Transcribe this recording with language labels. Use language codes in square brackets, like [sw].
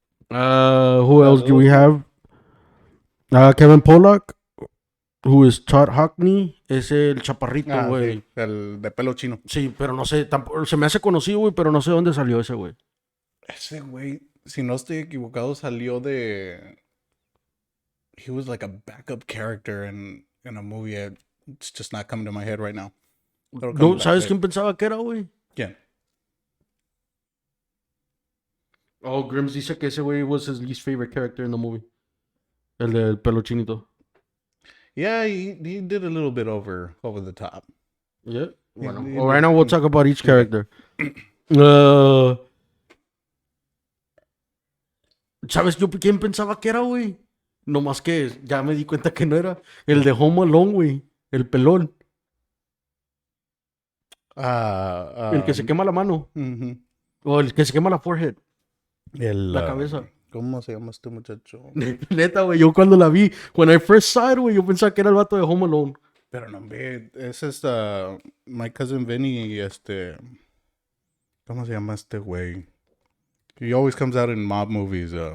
[en] Who else do we have? Kevin Pollak, who is Todd Hockney, [es] es el chaparrito, güey. Sí, el de pelo chino. Sí, pero no sé, tampoco, se me hace conocido, güey, pero no sé dónde salió ese güey. Ese güey, si no estoy equivocado, salió de... [en] He was like a backup character in a movie. It's just not coming to my head right now. [es] No, ¿sabes quién pensaba que era, güey? ¿Quién? [en] Oh, Grims [es] dice que ese güey [en] was his least favorite character in the movie. [es] El del pelo chinito. [en] Yeah, he did a little bit over the top. Yeah. [es] Bueno, [en] He right now we'll talk about each character. [es] Uh, ¿Sabes yo quién pensaba que era, güey? No más que ya me di cuenta que no era. El de Home Alone, güey. El pelón. El que se quema la mano. Ujú. O el que se quema la [en] forehead. [es] El, La cabeza. ¿cómo se llama este muchacho? Neta, güey. Yo cuando la vi, [en] when I first saw it, [es] güey, yo pensaba que era el vato de Home Alone. Pero no, ve, ese es My Cousin Vinny y ¿cómo se llama este güey? [en] He always comes out in mob movies.